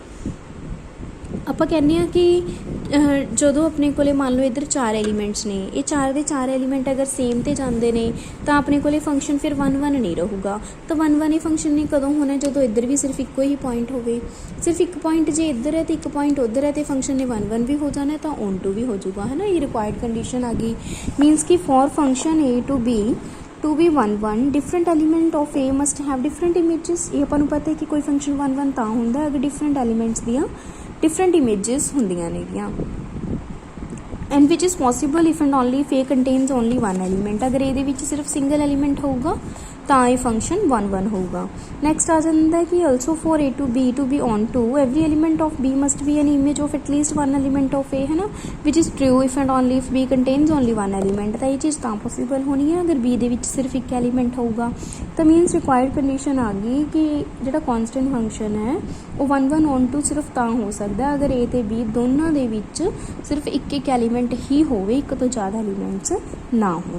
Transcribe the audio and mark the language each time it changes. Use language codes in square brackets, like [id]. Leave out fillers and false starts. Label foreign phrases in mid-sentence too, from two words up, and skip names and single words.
[pa] ਆਪਾਂ ਕਹਿੰਦੇ ਹਾਂ ਕਿ ਜਦੋਂ ਆਪਣੇ ਕੋਲੇ ਮੰਨ ਲਓ ਇੱਧਰ 4 ਐਲੀਮੈਂਟਸ ਨੇ, ਇਹ 4 ਦੇ 4 ਐਲੀਮੈਂਟ ਅਗਰ ਸੇਮ ਤੇ ਜਾਂਦੇ ਨੇ ਤਾਂ ਆਪਣੇ ਕੋਲੇ ਫੰਕਸ਼ਨ ਫਿਰ 1 1 ਨਹੀਂ ਰਹੂਗਾ। ਤਾਂ 1 1 ਇਹ ਫੰਕਸ਼ਨ ਨੇ ਕਦੋਂ ਹੋਣਾ? ਜਦੋਂ ਇੱਧਰ ਵੀ ਸਿਰਫ ਇੱਕੋ ਹੀ ਪੁਆਇੰਟ ਹੋਵੇ। ਸਿਰਫ ਇੱਕ ਪੁਆਇੰਟ ਜੇ ਇੱਧਰ ਹੈ ਤੇ ਇੱਕ ਪੁਆਇੰਟ ਉੱਧਰ ਹੈ ਤੇ ਫੰਕਸ਼ਨ ਨੇ 1 1 ਵੀ ਹੋ ਜਾਣਾ, ਤਾਂ ਔਨ 2 ਵੀ ਹੋ ਜਾਊਗਾ, ਹੈ ਨਾ। ਇਹ ਰਿਕੁਆਇਰਡ ਕੰਡੀਸ਼ਨ ਆ ਗਈ। [en] ਮੀਨਸ ਕਿ for function A to be 1 1 different element of A must have different images. [pa] ਇਹ ਆਪਾਂ ਨੂੰ ਪਤਾ ਹੈ ਕਿ ਕੋਈ ਫੰਕਸ਼ਨ 1 1 ਤਾਂ ਹੁੰਦਾ ਅਗਰ [en] different elements [pa] ਦੀਆਂ [en] different images [pa] ਹੁੰਦੀਆਂ ਨੇਗੀਆਂ। [en] and which is possible if and only if A contains only 1 element. [pa] ਅਗਰ ਇਹਦੇ ਵਿੱਚ ਸਿਰਫ [en] single element [pa] ਹੋਊਗਾ ਤਾਂ ਇਹ ਫੰਕਸ਼ਨ 1 1 ਹੋਊਗਾ। [en] ਨੈਕਸਟ [pa] ਆ ਜਾਂਦਾ ਕਿ [en] also for A to be on 2 every element of B must be an image of at least 1 element of A, [pa] ਹੈ ਨਾ, [en] which is true if and only if B contains only 1 element। [pa] ਤਾਂ ਇਹ ਚੀਜ਼ ਤਾਂ ਪੋਸੀਬਲ ਹੋਣੀ ਹੈ ਅਗਰ B ਦੇ ਵਿੱਚ ਸਿਰਫ ਇੱਕ ਐਲੀਮੈਂਟ ਹੋਊਗਾ। ਤਾਂ [en] means required condition [pa] ਆ ਗਈ ਕਿ ਜਿਹੜਾ [en] constant function [pa] ਹੈ ਉਹ 1 1 on 2 ਸਿਰਫ ਤਾਂ ਹੋ ਸਕਦਾ ਅਗਰ A ਤੇ B ਦੋਨਾਂ ਦੇ ਵਿੱਚ ਸਿਰਫ ਇੱਕ ਐਲੀਮੈਂਟ ਹੀ ਹੋਵੇ, ਇੱਕ ਤੋਂ ਜ਼ਿਆਦਾ ਐਲੀਮੈਂਟਸ ਨਾ ਹੋਣ।